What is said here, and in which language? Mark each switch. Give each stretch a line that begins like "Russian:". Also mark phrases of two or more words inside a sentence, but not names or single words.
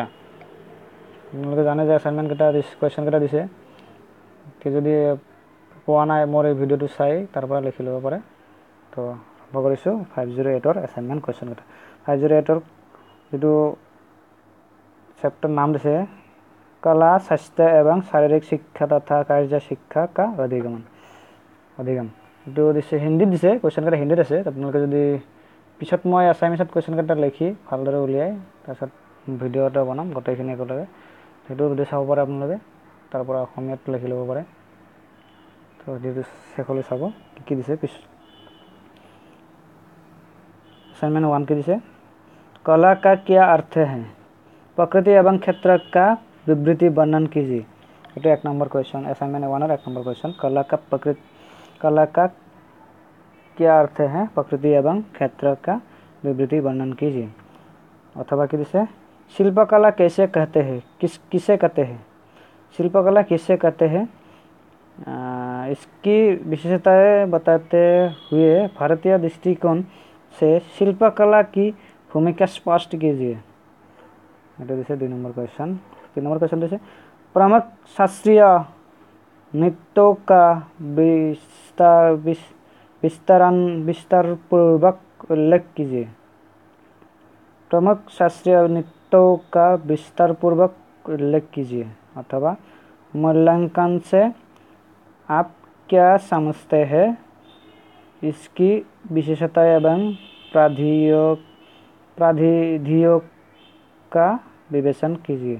Assamese: আপোনালোকে জানে যে এছাইনমেণ্ট কেইটা কুৱেশ্যন কেইটা দিছে। যদি পোৱা নাই, মোৰ এই ভিডিঅ'টো চাই তাৰ পৰা লিখি ল'ব পাৰে। তো আৰম্ভ কৰিছোঁ 508ৰ এছাইনমেণ্ট কুৱেশ্যন কেইটা। 508ৰ যিটো চেপ্টাৰ নাম দিছে, कला, स्वास्थ्य एवं शारीरिक शिक्षा तथा कार्य शिक्षा का अधिगम। এইটো দিছে হিন্দীত দিছে, কুৱেশ্যন কেইটা হিন্দীত আছে। আপোনালোকে যদি পিছত মই এছাইনমেণ্টত কুৱেশ্যন কেইটা লিখি ভালদৰে উলিয়াই তাৰপিছত ভিডিঅ' এটা বনাম গোটেইখিনি একেলগে, সেইটো যদি চাব পাৰে আপোনালোকে, তাৰ পৰা অসমীয়াত লিখি ল'ব পাৰে। তো ভিডিঅ'টো শেষলৈ চাব কি দিছে।
Hindi: असाइनमेंट 1
Assamese: কি দিছে,
Hindi: कला का क्या अर्थ है, प्रकृति एवं क्षेत्र का विवृति वर्णन कीजिए। ये 1 नंबर क्वेश्चन, असाइनमेंट 1 और 1 नंबर क्वेश्चन। कला का क्या अर्थ है, प्रकृति एवं क्षेत्र का विवृति वर्णन कीजिए। अथवा
Assamese: কি দিছে,
Hindi: शिल्पकला कैसे कहते हैं, किसे कहते हैं, शिल्पकला किसे कहते हैं, इसकी विशेषताएं बताते हुए भारतीय दृष्टिकोण से शिल्पकला की भूमिका स्पष्ट कीजिए।
Assamese: এটা দিছে 2 নম্বৰ
Hindi: क्वेश्चन। 3 नंबर क्वेश्चन दिसे, प्रमुख शास्त्रीय नृत्यों का विस्तारपूर्वक उल्लेख कीजिए। प्रमुख शास्त्रीय नृत्यों का विस्तारपूर्वक उल्लेख कीजिए। अथवा मूल्यांकन से आप क्या समझते हैं, इसकी विशेषताएं एवं प्राधिधियों का विवेचन कीजिए।